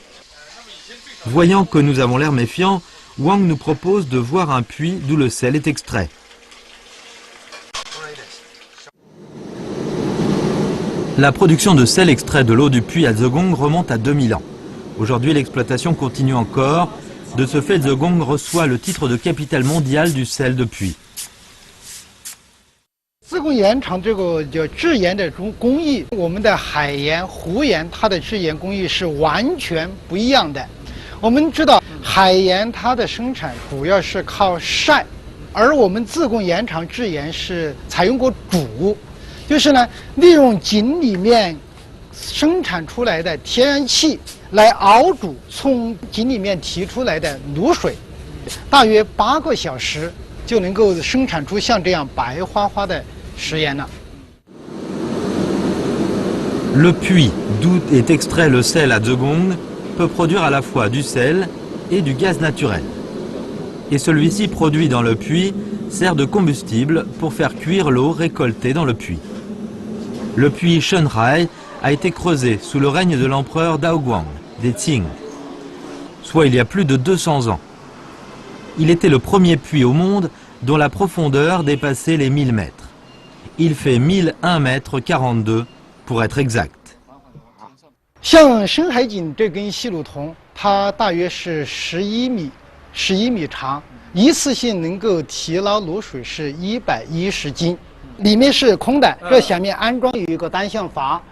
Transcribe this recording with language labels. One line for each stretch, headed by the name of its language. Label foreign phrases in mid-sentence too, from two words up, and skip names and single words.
French: Voyant que nous avons l'air méfiants, Wang nous propose de voir un puits d'où le sel est extrait. La production de sel extrait de l'eau du puits à Zhejiang remonte à 2000 ans. Aujourd'hui, l'exploitation continue encore. De ce fait, Zhejiang reçoit le titre de capitale mondiale du sel de puits.
Chinese: 自贡盐场这个叫制盐的工艺，我们的海盐、湖盐，它的制盐工艺是完全不一样的。我们知道海盐它的生产主要是靠晒，而我们自贡盐场制盐是采用过煮，就是呢利用井里面生产出来的天然气来熬煮从井里面提出来的卤水，大约8个小时就能够生产出像这样白花花的食盐了。
French: Le puits d'où est extrait le sel à Zhejiang peut produire à la fois du sel et du gaz naturel. Et celui-ci produit dans le puits sert de combustible pour faire cuire l'eau récoltée dans le puits. Le puits Shenrai a été creusé sous le règne de l'empereur Daoguang, des Qing, soit il y a plus de 200 ans. Il était le premier puits au monde dont la profondeur dépassait les 1000 mètres. Il fait 1001 mètres 42 pour être exact.
Chinese: 像深海井这根细路筒，它大约是11米长，一次性能够提捞卤水是110斤，里面是空的，这下面安装有一个单向阀，